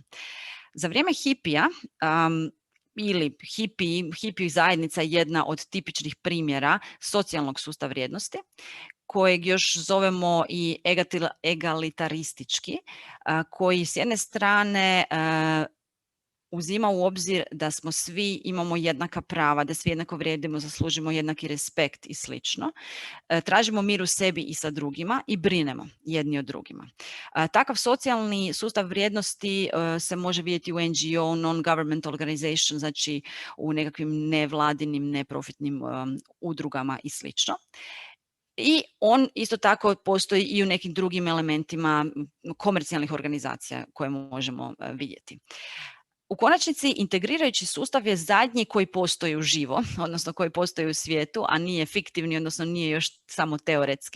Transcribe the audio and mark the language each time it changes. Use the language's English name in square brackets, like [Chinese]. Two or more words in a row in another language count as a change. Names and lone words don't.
[Croatian] Za vrijeme hipija ili hippie zajednica je jedna od tipičnih primjera socijalnog sustava vrijednosti, kojeg još zovemo i egalitaristički, koji s jedne strane uzima u obzir da smo svi imamo jednaka prava, da svi jednako vrijedimo, zaslužimo jednaki respekt i slično. Tražimo mir u sebi i sa drugima i brinemo jedni od drugima. Takav socijalni sustav vrijednosti se može vidjeti u NGO, [English] non-government organization, [Croatian] znači u nekakvim nevladinim, neprofitnim udrugama i slično. I on isto tako postoji i u nekim drugim elementima komercijalnih organizacija koje možemo vidjeti. U konačnici, integrirajući sustav je zadnji koji postoji uživo, odnosno koji postoji u svijetu, a nije fiktivni, odnosno nije još samo teoretski.